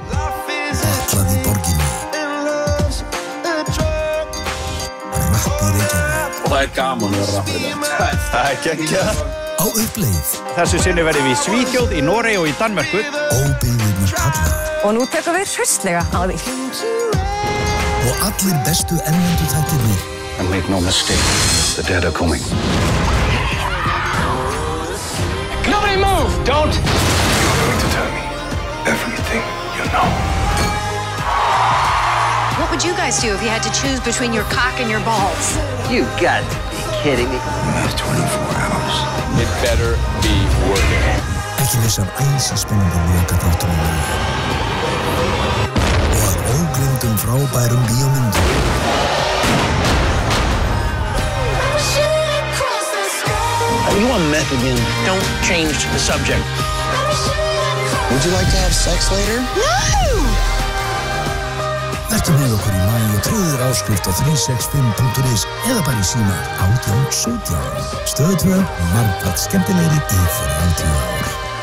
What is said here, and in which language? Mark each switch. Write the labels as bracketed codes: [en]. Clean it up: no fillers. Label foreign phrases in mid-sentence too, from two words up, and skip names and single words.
[is] Batlað í borginni. Rapp í Reykjavík. Og það gaman að vera rappið. Það geggjað. Á uppleið. Þessu sinni verðum við í Svíþjóð, í Noregi og í Danmörku. Óbyggðirnar kalla. Og nú tekum við hraustlega á því. Og allir bestu erlendu þættirnir. [en] And make no mistake, the dead are coming. Nobody move! Don't! You're going to tell me everything you know. What would you guys do if you had to choose between your cock and your balls? You got to be kidding me. You have 24 hours. It better be working. [is] Ekki missa af æsispennandi lokaþáttum í lagi. Og að ógleymdum frábærum bíómyndum. [en] You want meth again? Don't change the subject. Would you like to have sex later? No! [is] Vertu með okkur í maí og tryggðu áskrift á 365.is eða bara í síma 1817. Stöð 2, margfalt skemmtilegri í 30 ár.